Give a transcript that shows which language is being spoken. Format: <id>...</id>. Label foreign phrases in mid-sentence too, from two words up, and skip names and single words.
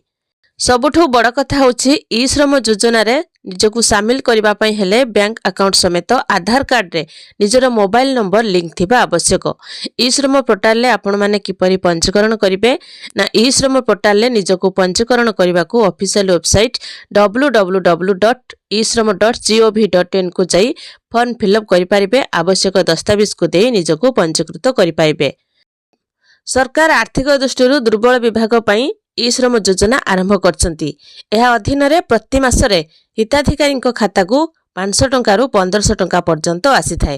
<or>ସବୁଠୁ ବଡ଼ କଥା ହୋଛି ଇ ଶ୍ରମ ଯୋଜନା ରେ ନିଜକୁ ଶାମିଲ କରବା ପଇ ହେଲେ</or> <en>bank account</en> <or>ସମେତ ଆଧାର କାର୍ଡ ରେ ନିଜର</or> <en>mobile number</en> <or>ଲିଙ୍କ ଥିବା ଆବଶ୍ୟକ। ଇ ଶ୍ରମ ପୋର୍ଟାଲ ରେ ଆପଣ ମାନେ କିପରି ପଞ୍ଜୀକରଣ କରିବେ ନା ଇ ଶ୍ରମ ପୋର୍ଟାଲ ରେ ନିଜକୁ ପଞ୍ଜୀକରଣ କରବାକୁ</or> <en>official website</en> <or>www.ishram.gov.in को जाई</or> <en>form fillup</en> <or>କରି ପାରିବେ। ଆବଶ୍ୟକ ଦସ୍ତାବେଜ କୋ ଦେ ନିଜକୁ ପଞ୍ଜୀକୃତ କରି ପାଇବେ। ସରକାର ଆର୍ଥିକ ଦୃଷ୍ଟି ଦୁର୍ବଳ ବିଭାଗ ପଇ ଇ ଶ୍ରମ ଯୋଜନା ଆରମ୍ଭ କରଛନ୍ତି। ଏହା ଅଧୀନ ରେ ପ୍ରତି ମାସରେ ହିତାଧିକାରୀ ଖାତା କୋ 500 ଟଙ୍କା ରୁ 1500 ଟଙ୍କା ପର୍ଯ୍ୟନ୍ତ ଆସି ଥାଏ।</or>